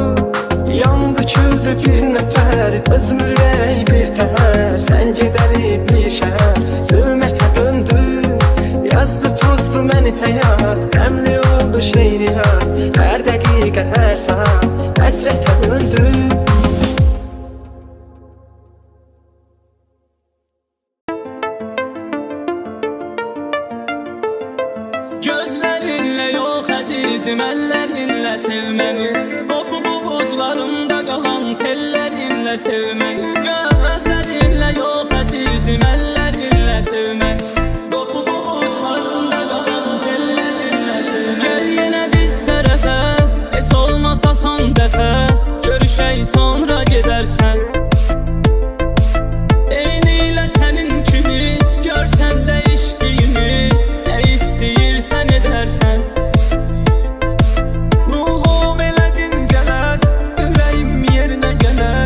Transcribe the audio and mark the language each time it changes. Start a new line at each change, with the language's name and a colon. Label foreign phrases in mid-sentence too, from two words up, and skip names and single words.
Azerbaijani: Yandı küldü bir nəfər, özüm ürək bir təhər. Sən gedəli bir şəhər, zülmətə döndü. Yazdı pozdu məni həyat, qəmli oldu şeiriyat. Hər dəqiqə, hər saat həsrətə döndü.
Turkish: Gözlerinle yok azizim, ellerinle sevmeni. O bu buğuzlarımda kalan tellerinle sevmeni. Gözlerinle yok azizim, ellerinle sevmeni. O bu buğuzlarımda kalan tellerinle sevmeni.
Azerbaijani: Gel yine biz tərəfə, heç olmasa son dəfə. Görüşək sonra gedərsən.
Turkish: Eyniyle senin kimi görsən değiştiğimi.
Azerbaijani: İstəyirsən edərsən. Ruhum elədin gələr, ürəyim yerinə gələr.